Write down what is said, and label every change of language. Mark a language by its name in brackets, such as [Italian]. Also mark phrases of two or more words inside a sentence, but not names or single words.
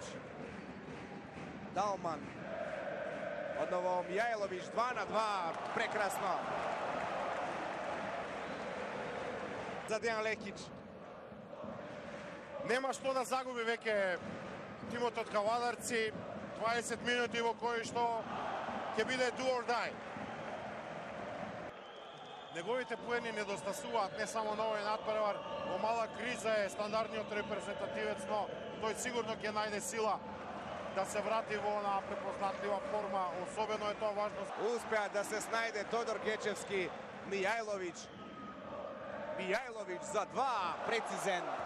[Macedonian] Далман. Одново Мијајловиќ 2-2. Прекрасно. За Дејан Лекиќ. Нема што да загуби веќе тимот од Кавадарци. 20 минути во кои што ќе биде [English] do or die. [Macedonian] Неговите поени недостасуваат не само на овој натпревар, во мала криза е стандардниот репрезентативец, но тој сигурно ќе најде сила да се врати во на препознатлива форма, особено е тоа важно. Успеа да се снајде Тодор Гечевски. Мијајловиќ за 2, прецизен.